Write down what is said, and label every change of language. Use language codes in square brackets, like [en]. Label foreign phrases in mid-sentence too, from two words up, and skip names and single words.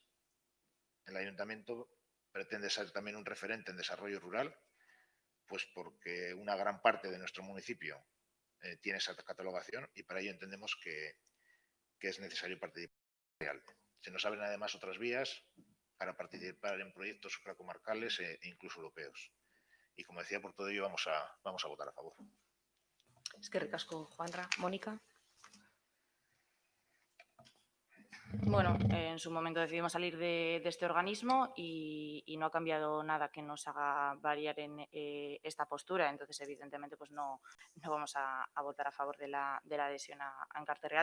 [es] El Ayuntamiento pretende ser también un referente en desarrollo rural, pues porque una gran parte de nuestro municipio tiene esa catalogación y para ello entendemos que es necesario participar. Se nos abren además otras vías para participar en proyectos supracomarcales e incluso europeos. Y como decía, por todo ello vamos a votar a favor. [eu] Eskerrik asko, Juanra. Mónica. [es] Bueno, en su momento decidimos salir de este organismo y no ha cambiado nada que nos haga variar en esta postura. Entonces, evidentemente, pues no vamos a votar a favor de la adhesión a Carterreal.